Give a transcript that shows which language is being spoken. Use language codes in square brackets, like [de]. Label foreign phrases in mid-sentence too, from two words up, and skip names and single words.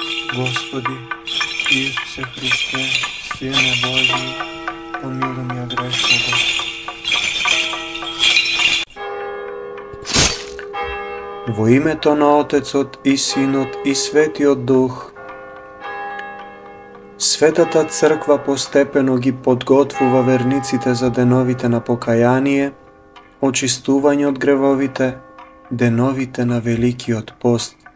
[sr] Gospodi Isuse Hrisте, Sine Božji, pomiluj me grešnoga. [mk] Во името на Отецот и Синот и Светиот Дух, Светата Црква постепено ги подготвува верниците за деновите на покаяние, очистување од гревовите, деновите на Великиот пост.